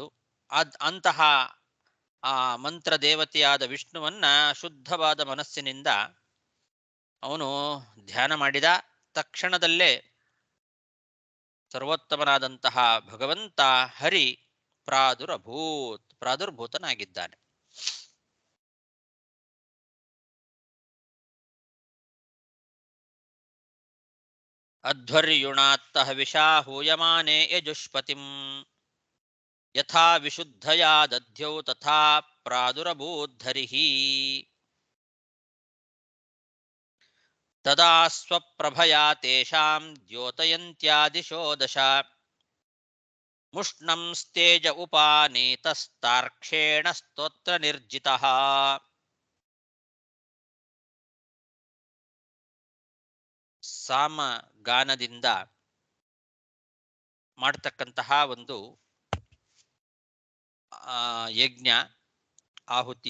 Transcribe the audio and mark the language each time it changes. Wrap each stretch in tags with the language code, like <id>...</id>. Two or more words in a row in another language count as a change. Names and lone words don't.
<kn>ಅಂತಹ ಆ ಮಂತ್ರ ದೇವತೆಯಾದ ವಿಷ್ಣುವನ್ನ ಶುದ್ಧವಾದ ಮನಸ್ಸಿನಿಂದ ಅವನು ಧ್ಯಾನ ಮಾಡಿದ ತಕ್ಷಣದಲ್ಲೇ ಸರ್ವೋತ್ತಮನಾದಂತಹ ಭಗವಂತ ಹರಿ ಪ್ರಾದುರ್ಭೂತನಾಗಿದ್ದಾನೆ.</kn> <sa>ಅಧ್ವರ್ಯುಣಾತ್ತ ಹವಿಷಾ ಹೂಯಮಾನೆ ಯಜುಷ್ಪತಿಂ ಯಥಾ ವಿಶುದ್ಧಯಾ ದಧ್ಯೌ ತಥಾ ಪ್ರಾದುರಭೂದ್ಧರಿಃ ತದಾ ಸ್ವಪ್ರಭಯಾ ತೇಷಾಂ ದ್ಯೋತಯಂತ್ಯಾದಿಶೋ ದಶ ಮುಷ್ಣಂ ಸ್ತೆಜ ಉಪಾನೀತಸ್ತಾರ್ಕ್ಷೇಣ ಸ್ತೋತ್ರ ನಿರ್ಜಿತಃ.</sa> <kn>ಸಾಮಗಾನದಿಂದ ಮಾಡತಕ್ಕಂತಹ ಒಂದು ಯಜ್ಞ ಆಹುತಿ.</kn>